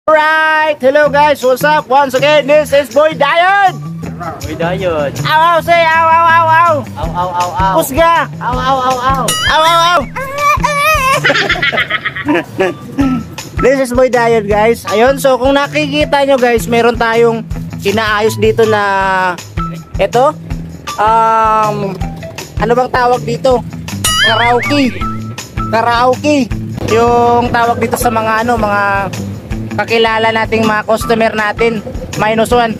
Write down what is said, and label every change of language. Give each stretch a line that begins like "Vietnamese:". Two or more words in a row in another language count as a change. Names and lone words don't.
English: Alright, hello guys, what's up? Once again, this is Boy Dayon. Boy Dayon. Aw, say aw, aw, aw, aw. Aw, aw, aw, aw. Pusga. Aw, aw, aw, aw. Aw, aw, aw. This is Boy Dayon guys.
Filipino: Ayun, so kung nakikita nyo guys, meron tayong inaayos dito na ito. Ano bang tawag dito? Karaoke. Yung tawag dito sa mga mga kakilala nating mga customer natin, -1.